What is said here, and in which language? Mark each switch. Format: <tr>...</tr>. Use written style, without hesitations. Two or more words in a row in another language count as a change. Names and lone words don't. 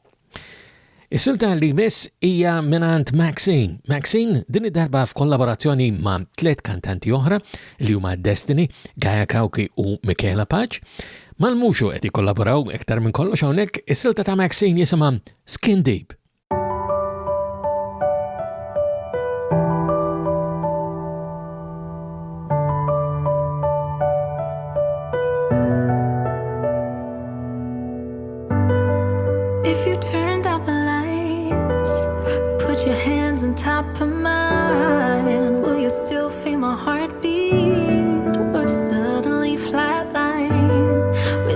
<mt>Is-silta li miss hija minant Maxine. Maxine din id-darba f'kollaborazzjoni ma' 3 kantanti oħra li huma Destiny, Gaia Kawki u Michaela Paċ. Mal-muxu qed jikollaboraw iktar minn kollox hawnhekk, is-silta ta' Maxine jisimha Skin Deep.</mt> <en>If you turned out the lights, put your hands on top of mine, will you still feel my heartbeat or suddenly flatline?</en>